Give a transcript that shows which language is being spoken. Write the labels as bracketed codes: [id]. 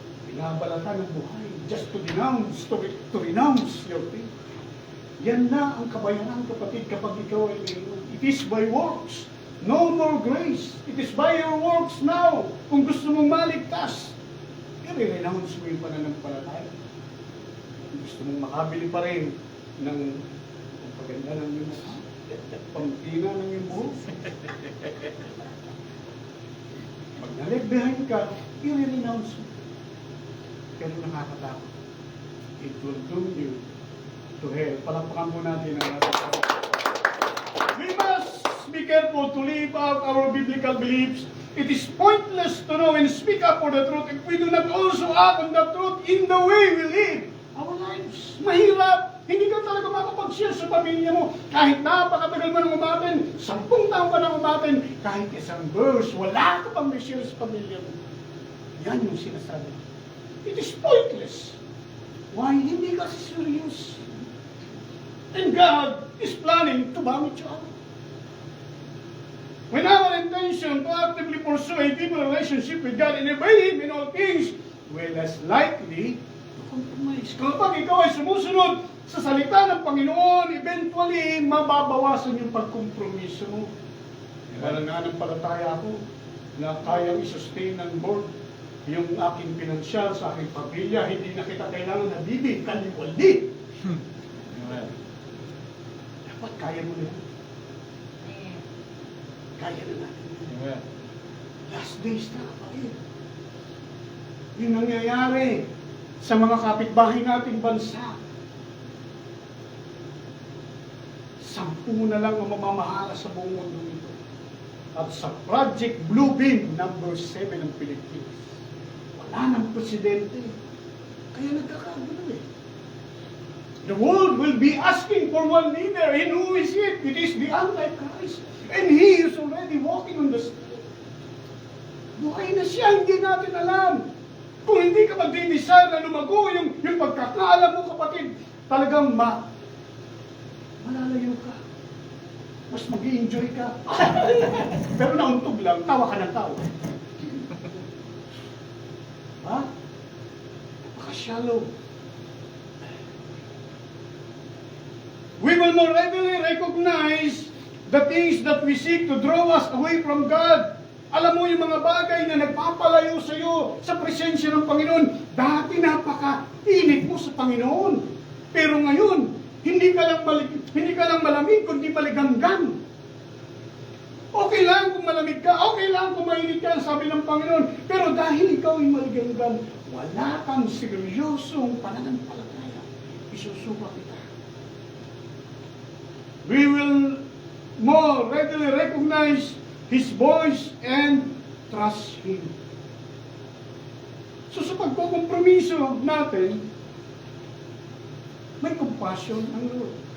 [tl] Binabalatan ng buhay [en] just to renounce your faith. [tl] Yan na ang kabayaran, kapatid, kapag ikaw ay mayroon. [en] It is by works, no more grace. It is by your works now. [tl] Kung gusto mong maligtas, i-renounce mo yung pananampalataya. Kung gusto mong makabili pa rin ng paganda ng iyong mukha, pangtina ng iyong buhok. Pag na-left behind ka, i-renounce mo. Pero nakakatakot. [en] It will doom you to hell. [tl] Palakpakan po natin ang ating. [en] We must be careful to live out our biblical beliefs. It is pointless to know and speak up for the truth if we do not also act on the truth in the way we live our lives. [tl] Mahirap. Hindi ka talaga makapag-share sa pamilya mo. Kahit napakatagal mo nang umaten, 10 taon ka nang umaten, kahit isang verse, wala ka pang share sa pamilya mo. Yan yung sinasabi. [en] It is pointless. Why? [tl] Hindi kasi serious. [en] And God is planning to vomit you out. When our intention to actively pursue a deeper relationship with God and obey Him in all things, we're less likely to compromise. [tl] Kapag ikaw ay sumusunod sa salita ng Panginoon, eventually, mababawasan yung pagkompromiso mo. Nananampalataya ako na kayang i-sustain ng board yung aking pinansyal sa aking pamilya. Hindi na kita kailangan na bibig, kaliwali. Dapat kaya mo na yan. Kaya na natin. Amen. Last days na kapatid. Yung nangyayari sa mga kapitbahay nating bansa. 10 na lang ang mamamahala sa buong mundo nito. At sa Project Bluebeam number 7 ng Pilipinas, wala ng presidente. Kaya nagkakagulo eh. [en] The world will be asking for one leader. And who is it? It is the Antichrist. And he is already walking on the street. [tl] Buhay na siya, hindi natin alam. Kung hindi ka magdidesire na lumago yung pagkakaalam mo, kapatid, talagang malalayo ka. Mas mag-i-enjoy ka. Pero nauntog lang, tawa ka ng tawa. Ha? Napaka-shallow. [en] We will more readily recognize the things that we seek to draw us away from God. [tl] Alam mo yung mga bagay na nagpapalayo sa iyo sa presensya ng Panginoon. Dati napaka-init mo sa Panginoon. Pero ngayon, hindi ka lang malamig, kundi maligamgam. Okay lang kung malamig ka, okay lang kung mainit ka, sabi ng Panginoon. Pero dahil ikaw ay maligamgam, wala kang seryosong pananampalataya. Isusuka kita. [en] We will more readily recognize His voice and trust Him. [tl] So sa pagkukompromiso natin, may compassion ang Lord.